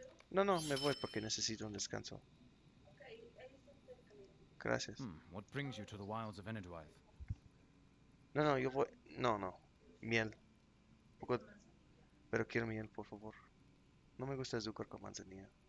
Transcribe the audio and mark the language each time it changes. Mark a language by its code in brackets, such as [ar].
[es] No, no, me voy porque necesito un descanso. Gracias. [en] What brings you to the wilds of Enidwythe? [es] No, no, yo voy. No, no. Miel. Poco... Pero quiero miel, por favor. No me gusta azúcar con manzanilla.